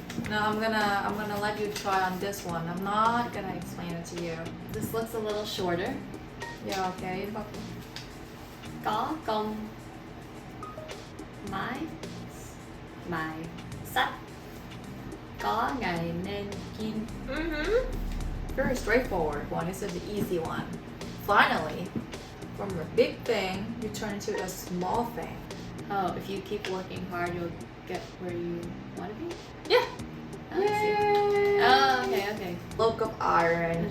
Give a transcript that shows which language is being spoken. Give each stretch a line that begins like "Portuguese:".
English: No, I'm gonna let you try on this one. I'm not gonna explain it to you. This looks a little shorter. Yeah, okay.
Vietnamese: Có công mài sắt, có ngày nên kim.
English: Very straightforward one. This is the easy one. Finally, from a big thing, you turn into a small thing. Oh, if you keep working hard, you'll get where you want to be? Yeah. Oh, I see. Yay. Oh, okay. Look of iron,